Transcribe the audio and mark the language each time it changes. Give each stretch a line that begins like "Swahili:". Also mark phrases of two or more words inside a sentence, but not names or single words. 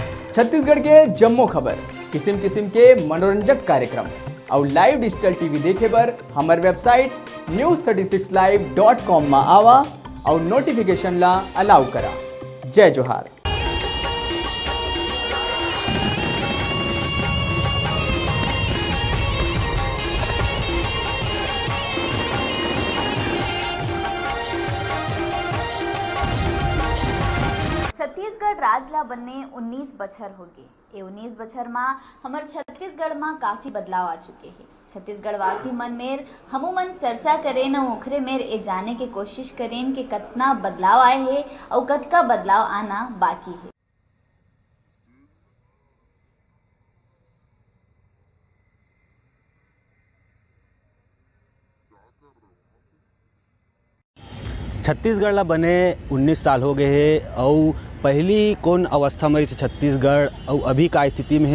Chhattisgarhi: छत्तीसगढ़ के जम्मो खबर, किस्म किस्म के मनोरंजक कार्यक्रम और
English: live digital TV
Chhattisgarhi: देखे बर हमार वेबसाइट news36live.com में आवा और नोटिफिकेशन ला अलाउ करा। जय जोहार। छत्तीसगढ़ राज ला बनने 19 बछर हो गए। ये 19 बछर में हमार छत्तीसगढ़ में काफ़ी बदलाव आ चुके हैं। छत्तीसगढ़ वासी मन मेर हमू मन चर्चा करें न ओखरे मेर ए जाने के कोशिश करें कि कितना बदलाव आए हैं और कतका बदलाव आना बाकी है। छत्तीसगढ़ ला बने 19 साल हो गए है और पहली कौन अवस्था में से छत्तीसगढ़ और अभी का स्थिति में